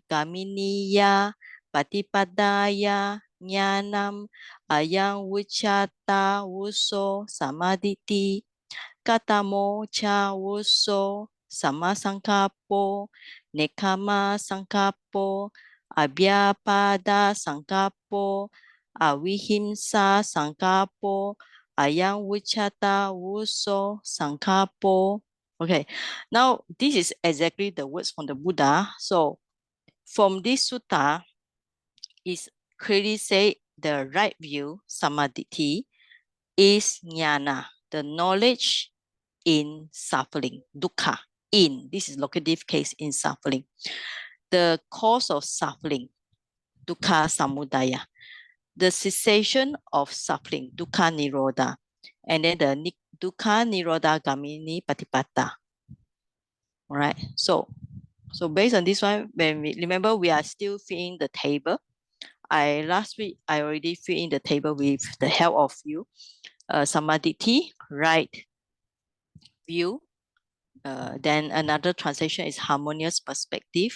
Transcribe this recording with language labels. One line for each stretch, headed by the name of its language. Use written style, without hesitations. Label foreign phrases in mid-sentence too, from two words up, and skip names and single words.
Pali: Gaminiya Patipadaya Nyanam, Ayang Wuchata Wuso Samaditi, Katamo Cha Wuso Sama Sangkapo, Nekama Sangkapo, Abhyapada Sangkapo, Avihimsa Sangkapo, Ayang Wuchata Wuso Sangkapo.
English: Okay, now this is exactly the words from the Buddha. So from this sutta is clearly say the right view, samadhi, is jnana, the knowledge in suffering, dukkha, in, this is locative case in suffering. The cause of suffering,
Pali: dukkha samudaya.
English: The cessation of suffering,
Pali: dukkha nirodha.
English: And then the
Pali: dukkha nirodha gamini patipata.
English: All right. So based on this one, when we remember we are still filling the table. Last week I already filled in the table with the help of you. Samadhi, right view. Then another translation is harmonious perspective.